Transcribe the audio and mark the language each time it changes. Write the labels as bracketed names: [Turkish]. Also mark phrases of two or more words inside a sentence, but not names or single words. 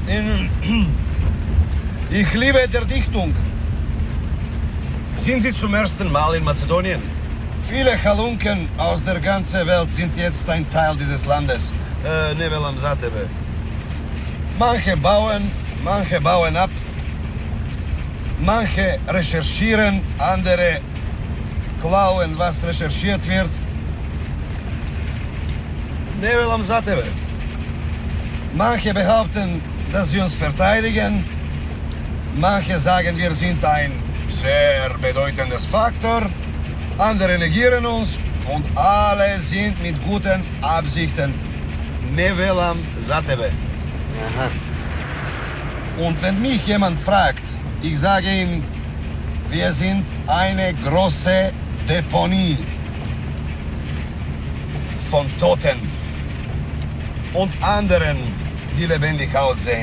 [German] Ich liebe der Dichtung. Sind Sie zum ersten Mal in Mazedonien? Viele Halunken aus der ganzen Welt sind jetzt ein Teil dieses Landes. [Macedonian] Ne velam za tebe. [German] Manche bauen ab. Manche recherchieren, andere klauen, was recherchiert wird. [Macedonian] Ne velam za tebe. [German] Manche behaupten, dass sie uns verteidigen. Manche sagen, wir sind ein sehr bedeutendes Faktor. Andere negieren uns und alle sind mit guten Absichten. [Macedonian] Ne velam za tebe. Aha. [German] Und wenn mich jemand fragt, Ich sage Ihnen, wir sind eine große Deponie von Toten und anderen, die lebendig aussehen.